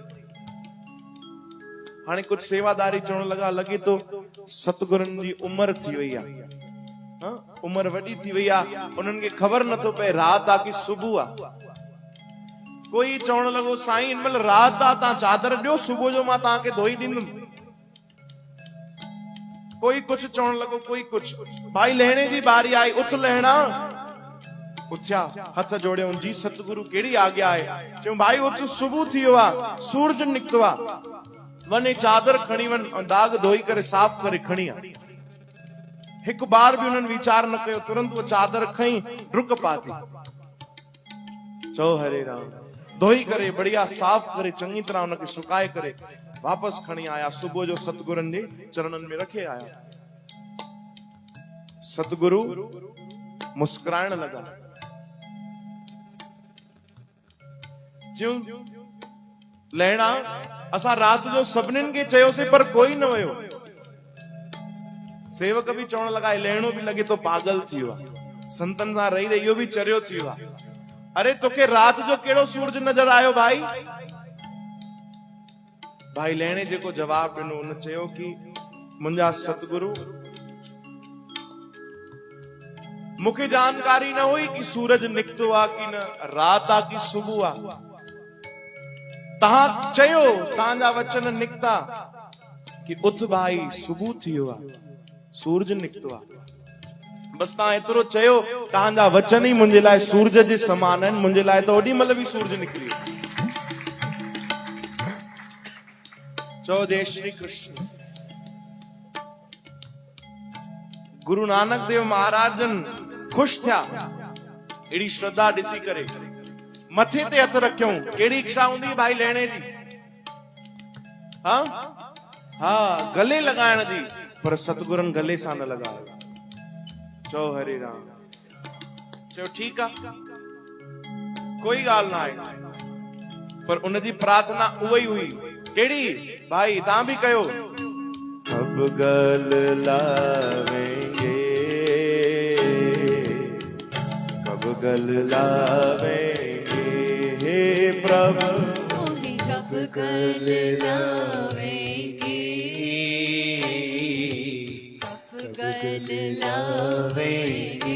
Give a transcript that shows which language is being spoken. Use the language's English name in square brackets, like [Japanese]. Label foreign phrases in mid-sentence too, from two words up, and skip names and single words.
[Sindhi] हाणे कुछ सेवादारी चवण लॻा, लॻे तो सतगुरनि जी उमिरि थी वई आहे, उमिरि वॾी थी वई आहे, उन्हनि खे ख़बर नथो पए रात आहे कि सुबह आहे। कोई चवण लॻो साईं हिन महिल रात आहे, तव्हां चादर ॾियो, सुबह जो मां तव्हांखे धोई ॾींदुमि। कोई कुछ चवण लॻो, कोई कुछ। भाई लहणे जी बारी आई, उथ लहणा। उथिया, हथ जोड़ियो, जी सतगुरु कहिड़ी आज्ञा आहे? चयूं भाई उथ, सुबह थी वियो आहे, सूरज निकितो आहे, वञे चादर खणी वञ ऐं दाग धोई करे साफ़ करे खणी आ। हिकु बार बि उन्हनि वीचार न कयो, तुरंत वो चादर खई डुक पाती। चओ हरे राम। धोई करे बढ़िया साफ़ करे चङी तरह उनखे सुकाए करे वापसि खणी आया, सुबुह जो सतगुरनि जे चरणनि में रखे आया। सतगुरु मुस्कुराइण लॻा, चयूं लहणा असां रात जो सभिनीनि खे चयोसीं पर कोई न वियो। सेवक बि चवण लॻा, लहणो बि लॻे तो पागल थी वियो आहे, संतनि सां रही रही इहो बि चरियो थी वियो आहे। अरे तोखे रात जो कहिड़ो सूरज नजर आयो भाई? भाई लहणे जेको जवाब ॾिनो उन चयो कि मुंहिंजा सतगुरु मूंखे जानकारी न हुई कि सूरज निकितो आहे कि न, रात आहे कि सुबुह आहे। तव्हां चयो, तव्हांजा वचन निकिता कि उथ भाई सुबुह थियो आहे, सूरज निकितो आहे। बस तव्हां एतिरो चयो, तव्हांजा वचन ई मुंहिंजे लाइ सूरज जे समान आहिनि। मुंहिंजे लाइ त ओॾी महिल बि सूरज निकिरी वियो। चओ जय श्री कृष्ण। गुरु नानक देव महाराज जन खुश थिया एड़ी श्रद्धा ॾिसी करे। मथे ते हथ रखियऊं। कहिड़ी इच्छा हूंदी भाई लहणे जी? हाँ, गले लगाइण जी, पर सतगुरनि गले सां न लॻायो। चओ हरे राम। चयो ठीकु आहे, कोई ॻाल्हि न आहे, पर उनजी प्रार्थना उहा ई हुई। कहिड़ी भाई? तव्हां बि कयो। [Hindi] कब गल लावेंगे, कब गल लावेंगे हे प्रभु मोहि कब गल लावेंगे, कब गल लावेंगे,